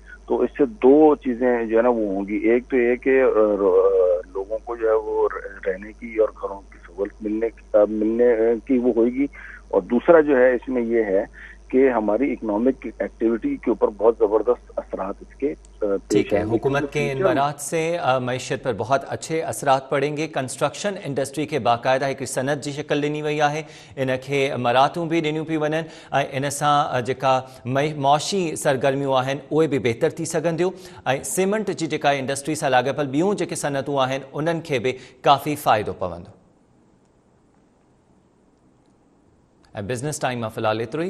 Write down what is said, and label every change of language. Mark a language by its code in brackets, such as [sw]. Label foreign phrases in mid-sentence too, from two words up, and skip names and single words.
[ur] تو اس سے 2 چیزیں جو ہے نا وہ ہوں گی. ایک تو یہ کہ لوگوں کو جو ہے وہ رہنے کی اور گھروں کی سہولت ملنے کی وہ ہوئے گی, اور دوسرا جو ہے اس میں یہ ہے کہ ہماری [en] economic activity [ur] کے اوپر بہت زبردست اثرات اس کے ٹھیک ہے. حکومت کے ان برات سے معیشت پر بہت اچھے اثرات پڑیں گے. [en] construction industry [sd] کے باقاعدہ ایک صنعت جی شکل ॾिनी वई आहे, इन खे मराहतूं बि ॾिनियूं पियूं वञनि, ऐं इन सां जेका मुआशी सरगर्मियूं आहिनि उहे बि बहितर थी सघंदियूं, ऐं सीमेंट जी जेका इंडस्ट्री सां लाॻापियल ॿियूं जेके सनअतूं आहिनि उन्हनि खे बि काफ़ी फ़ाइदो पवंदो. ऐं बिज़नेस टाइम मां फ़िलहाल एतिरो ई.